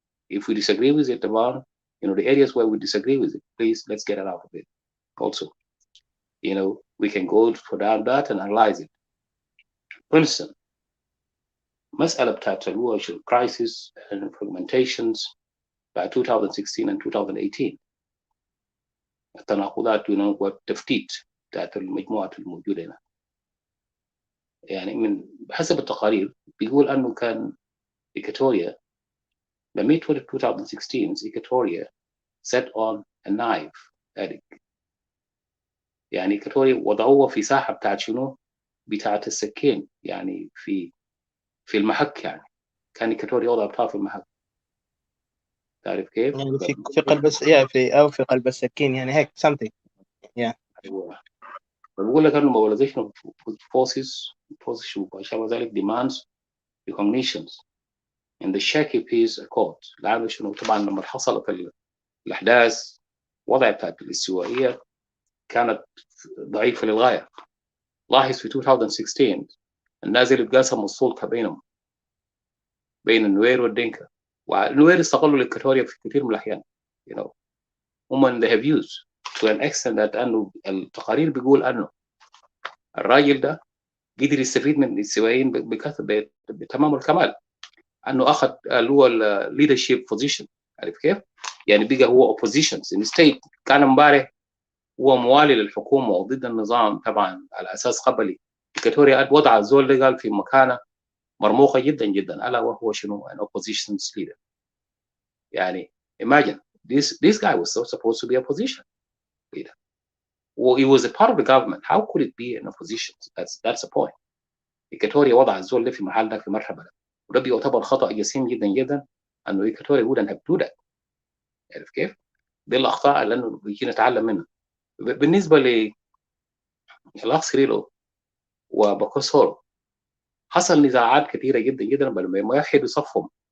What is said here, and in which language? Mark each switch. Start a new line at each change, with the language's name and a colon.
English: If we disagree with it about the areas where we disagree with it, please let's get it out of it. Also, we can go for that and analyze it. For instance,
Arabic: مسألة بتاعت الوجه
English: crisis and fragmentations by 2016 and 2018.
Arabic: التناقضات والتفتيت بتاعت المجموعات الموجودة هنا. يعني من بحسب التقارير بيقول أنه كان
English: Equatoria, the mid-2016 Equatoria set on a knife addict.
Arabic: يعني Equatoria وضعوه في ساحة بتاعت شنو؟ بتاعت السكين يعني في المحك. يعني كان Equatoria وضع بتاعه في المحك. تعرف كيف؟ يعني في قلب في قلب السكين يعني هيك something.
English: Yeah.
Arabic: بقول لك انه
English: mobilization of forces
Arabic: وما شابه ذلك
English: demands recognitions in the shaky peace accord.
Arabic: لأنه شنو طبعا لما حصلت الأحداث وضع بتاعت الاستوائية كانت ضعيفة للغاية. لاحظ في 2016 الناس اللي اتقاسموا السلطة بين النوير والدينكا، والنوير استغلوا الإكواتوريا في كثير من الأحيان. هم
English: they have used to an extent that
Arabic: أنه التقارير بيقول أنه الراجل ده قدر يستفيد من الاستوائيين بتمام الكمال، أنه أخذ اللي هو
English: leadership position.
Arabic: عارف كيف؟ يعني بقى هو
English: opposition in state.
Arabic: كان امبارح هو موالي للحكومة وضد النظام طبعا على أساس قبلي. إكواتوريا وضع الزول ده قال في مكانة مرموقة جدا جدا ألا وهو شنو
English: an opposition leader. يعني imagine this guy was so supposed to be a opposition leader. Well, he was a part of the government. How could it be an opposition? That's the point.
Arabic: إكواتوريا وضع الزول ده في محل ده في مرحبا ده، وده بيعتبر خطأ جسيم جدا جدا أنه إكواتوريا
English: wouldn't have do that.
Arabic: عارف كيف؟ دي الأخطاء اللي أنه بيجي نتعلم منها. بالنسبة للأخ سريلو وبوكوسورو حصل نزاعات كثيرة جدا جدا بل ما يحدوا صفهم.